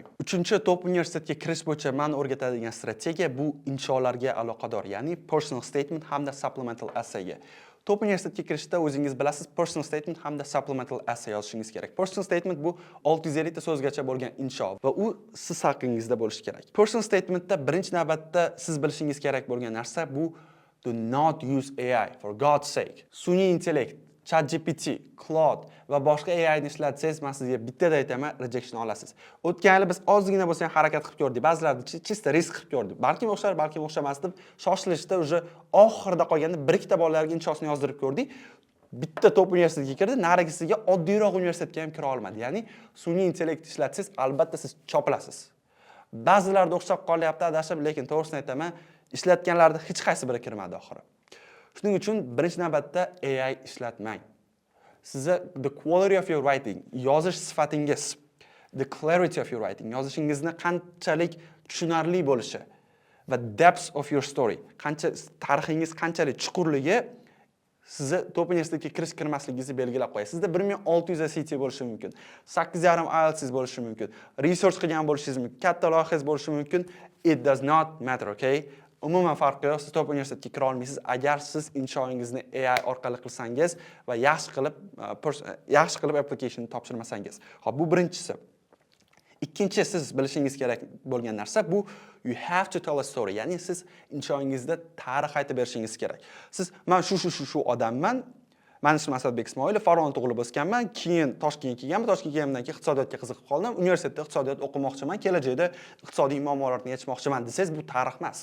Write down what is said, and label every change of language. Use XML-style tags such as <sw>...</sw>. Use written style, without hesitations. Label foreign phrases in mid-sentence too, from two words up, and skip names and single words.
<uz>Uchinchi top universitetga kirish bo'yicha men o'rgatadigan strategiya bu insholarga aloqador, ya'ni</uz> <en>personal statement</en> <uz>hamda</uz> <en>supplemental essayga.</en> <uz>Top universitetga kirishda o'zingiz bilasiz,</uz> <en>personal statement</en> <uz>hamda</uz> <en>supplemental essay</en> <uz>yozishingiz kerak.</uz> <en>Personal statement</en> <uz>bu 650 ta so'zgacha bo'lgan insho va u siz haqingizda bo'lishi kerak.</uz> <en>Personal statementda</en> <uz>birinchi navbatda siz bilishingiz kerak bo'lgan narsa bu</uz> <en>do not use AI for God's sake.</en> <uz>Sun'iy intellekt, ChatGPT, Claude va boshqa AI ni ishlatsangiz, men sizga bittada aytaman, rejection olasiz. O'tgan yil biz ozgina bo'lsa ham harakat qilib ko'rdik. Ba'zilarni chista risk qilib ko'rdik. Balkim o'xshar, balkim o'xshamas deb shoshilishda uje oxirida qolganda bir ikkita bolalarga inshosini yozdirib ko'rdik. Bitta top universitetga kirdi, narigisiga oddiyroq universitetga ham kira olmadi. Ya'ni sun'iy intellekt ishlatsangiz, albatta siz chopilasiz. Ba'zilarda o'xshab qolyapti, adashib, lekin to'g'risini aytaman, ishlatganlarda hech qaysi biri kirmadi oxiri. Shuning uchun birinchi navbatda AI ishlatmang.</uz> <en>Sizga the quality of your writing,</en> <uz>yozish sifatingiz,</uz> <en>the clarity of your writing,</en> <uz>yozishingizni qanchalik tushunarli bo'lishi va</uz> <en>depth of your story,</en> <uz>tarixingiz qanchalik chuqurligi sizni top universitetga kirmasligingizni belgilab qo'yadi. Sizda 1600 ACT bo'lishi mumkin, 8.5 IELTS bo'lishi mumkin, research qilgan bo'lishingiz mumkin, katta loyihangiz bo'lishi mumkin.</uz> <en>It does not matter,</en> <uz>okay? Umuman farqi yo'q, siz top universitetga kira olmaysiz agar siz inshoingizni AI orqali qilsangiz va yaxshi qilib application topshirmasangiz. Xo'p, bu birinchisi. Ikkinchi siz bilishingiz kerak bo'lgan narsa bu</uz> <en>you have to tell a story.</en> <uz>Ya'ni siz inshoingizda tarix aytib berishingiz kerak. Siz men shu odamman. Men ismim Asadbek Ismoilov, Farg'onada tug'ilib o'sganman. Keyin Toshkentga kelganman. Toshkentga kelgandan keyin iqtisodiyotga qiziqib qoldim. Universitetda iqtisodiyot o'qimoqchiman. Kelajakda iqtisodiy muammolarni yechmoqchiman desangiz, bu tarix emas.</uz>